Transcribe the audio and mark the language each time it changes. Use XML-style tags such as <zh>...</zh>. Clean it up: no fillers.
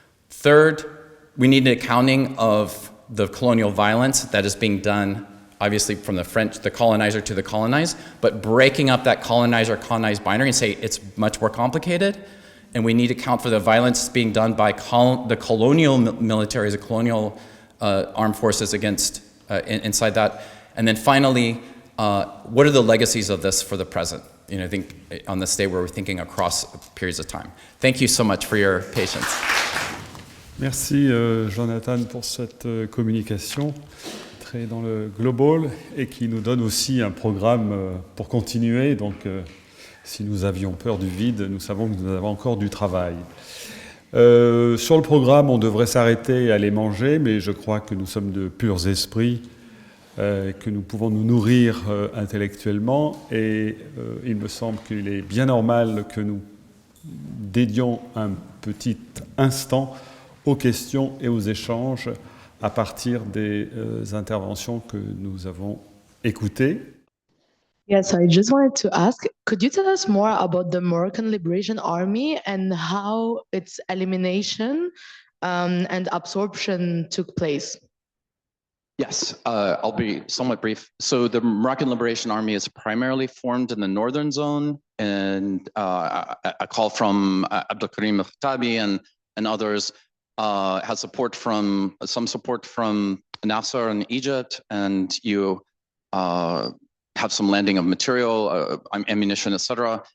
<en>Third, we need an accounting of the colonial violence that is being done, obviously from the French, the colonizer to the colonized, but breaking up that colonizer-colonized binary and say it's much more complicated, and we need to account for the violence being done by the colonial militaries, the colonial armed forces against, inside that. And then finally, what are the legacies of this for the present? I think on this day where we're thinking across periods of time. Thank you so much for your patience.</en> <fr>Merci Jonathan pour cette communication très dans le global et qui nous donne aussi un programme pour continuer. Donc si nous avions peur du vide, nous savons que nous avons encore du travail. Sur le programme, on devrait s'arrêter et aller manger, mais je crois que nous sommes de purs esprits, que nous pouvons nous nourrir intellectuellement et il me semble qu'il est bien normal que nous dédions un petit instant aux questions et aux échanges à partir des interventions que nous avons écoutées.</fr> <en>Yes, I just wanted to ask, could you tell us more about the Moroccan Liberation Army and how its elimination and absorption took place? Yes, I'll be somewhat brief. So the Moroccan Liberation Army is primarily formed in the northern zone, and a call from Abdelkarim al-Khattabi and others has some support from Nasser in Egypt, and you have some landing of material, ammunition, etc.</en>